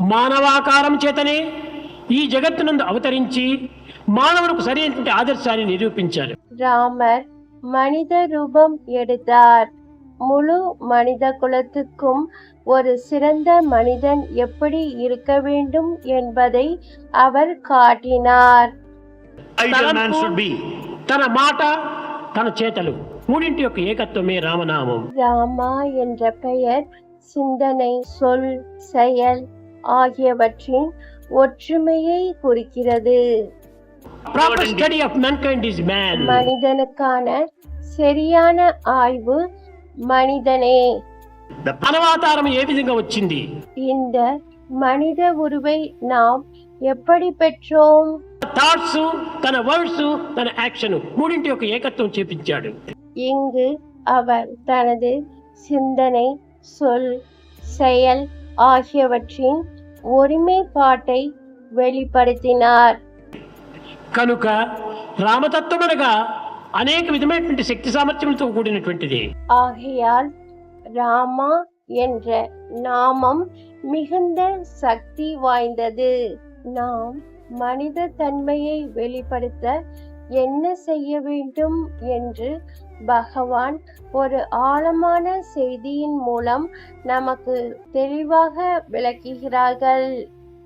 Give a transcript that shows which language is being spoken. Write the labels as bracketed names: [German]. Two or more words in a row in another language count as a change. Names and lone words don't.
[Telugu] మానవాకారం చేతనే ఈ జగత్తునందు అవతరించి మానవులకు సరైనటువంటి ఆదర్శాన్ని నిరూపించారు. [Tamil] ராமர் மனித ரூபம் எடுத்தார். முழு மனித குலத்துக்கும் ஒரு சிறந்த மனிதன் எப்படி இருக்க வேண்டும் என்பதை அவர் காட்டினார். [Telugu] తన మాట తన చేతలు మూడింటి యొక్క ఏకత్వమే రామనామం. [Tamil] ராமா என்ற பெயர் சிந்தனை, சொல், செயல் ஆகியவற்றின் ஒற்றுமையை குறிக்கிறது. [English] Proper study of mankind is man. [Tamil] மனிதனுக்கான சரியான ஆய்வு மனிதனே. [Telugu] మానవావతారం ఏ విధంగా వచ్చింది? [Tamil] இந்த மனித உருவை நாம் எப்படி பெற்றோம்? [Telugu] థాట్స్, తన వర్డ్స్, తన యాక్షన్ మూడింటి యొక్క ఏకత్వం చేపించాడు. [Tamil] இங்கு அவர் தனது சிந்தனை, சொல், செயல் ஆகியவற்றின் ஒருமைப்பாட்டை வெளிப்படுத்தினார். [Telugu] కనుక రామతత్వం అనగా అనేక విధమైనటువంటి శక్తి సామర్థ్యంతో కూడినటువంటిది. [Tamil] ஆகையால் ராமா என்ற நாமம் மிகுந்த சக்தி வாய்ந்தது. நாம் மனித தன்மையை வெளிப்படுத்த என்ன செய்ய வேண்டும் என்று பகவான் ஒரு ஆழமான செய்தியின் மூலம் நமக்கு தெளிவாக விளக்குகிறார்கள்.